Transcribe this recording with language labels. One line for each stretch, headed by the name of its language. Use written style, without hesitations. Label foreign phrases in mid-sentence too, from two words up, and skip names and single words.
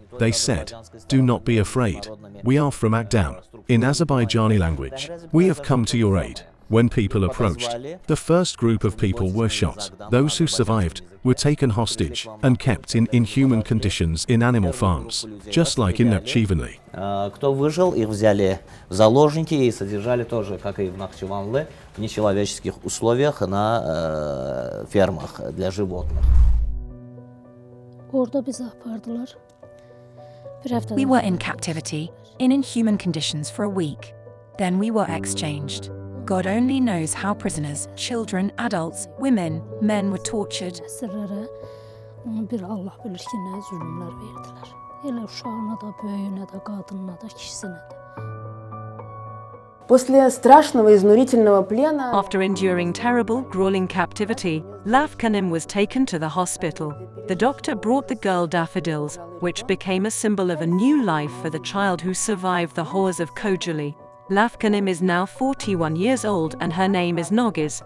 English: They said, "Do not be afraid. We are from Akdam." In Azerbaijani language, "We have come to your aid." When people approached, the first group of people were shot. Those who survived were taken hostage and kept in inhuman conditions in animal farms, just like in Nakhchivanli.
Russian: Кто выжил, их взяли в заложники и содержали тоже, как и в Нахчыванлы, в нечеловеческих условиях на фермах для животных.
Azerbaijani: Orada bizi apardılar. Bir həftədən
English: We were in captivity, in inhuman conditions for a week. Then we were exchanged. God only knows how prisoners, children, adults, women, men were tortured.
Azerbaijani: əsirlərə onu bir Allah bilir ki, nə zülmlər verdilər. Elə uşağına da, böyüyünə də, qadınına da, kişisinə də.
Russian: После страшного изнурительного плена
English: After enduring terrible, grueling captivity, Lafkanim was taken to the hospital. The doctor brought the girl daffodils, which became a symbol of a new life for the child who survived the horrors of Khojaly. Lafkanim is now 41 years old and her name is Nogiz.